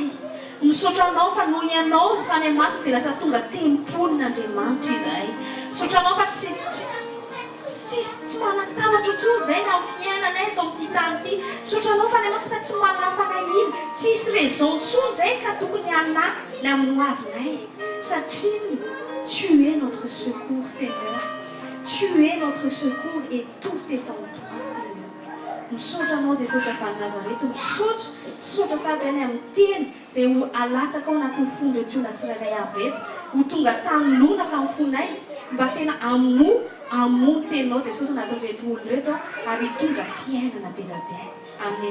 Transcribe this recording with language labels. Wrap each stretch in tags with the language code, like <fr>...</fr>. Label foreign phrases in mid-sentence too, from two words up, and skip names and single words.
<mg>Misaotra anao fa noho ianao fanay masina dia lasa tonga tempolin'Andriamanitra izahay. Misaotra anao fa tsy manan-tavatra intsony izay na amin'ny fiainanay atao amin'ity tany ity. Misaotra anao fanay masina fa tsy manana fanahina, tsisy raison intsony izay ka tokony hanaky ny amin'ny hoavinay.</mg> <fr>Satria tu es notre secours, Seigneur. Tu es notre secours et tout est en toi, Seigneur.</fr> <mg>Misaotra anao Jesosy avy any Nazareta, misaotra sady any amin'ny teny izay ho alatsaka ao anatin'ny fony reto olona tsirairay avy reto, ho tonga tanonaka amin'ny fonay mba tena amono teninao Jesosy anatin'ireto olona reto ary hitondra fiainana be da be.</mg>